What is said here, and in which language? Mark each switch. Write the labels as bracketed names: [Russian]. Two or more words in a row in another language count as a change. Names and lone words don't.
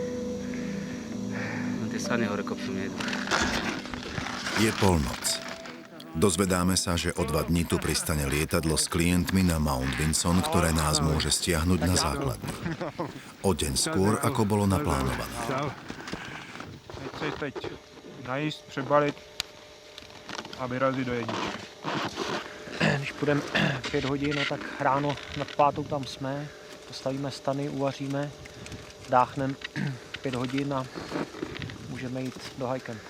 [Slovak] Tie sane hore kopcom nejdu. Je polnoc. Dozvedáme sa, že o 2 dní tu pristane lietadlo s klientmi na Mount Vinson, ktoré nás môže stiahnuť na základňu. O deň skôr, ako bolo naplánované. [Czech] Teď najíst, přebalit a vyrazit do jedničky. Když půjdeme 5 hodin, no tak ráno nad 5 tam jsme, postavíme stany, uvaříme, dáchneme 5 hodin a můžeme jít do [English] high campu.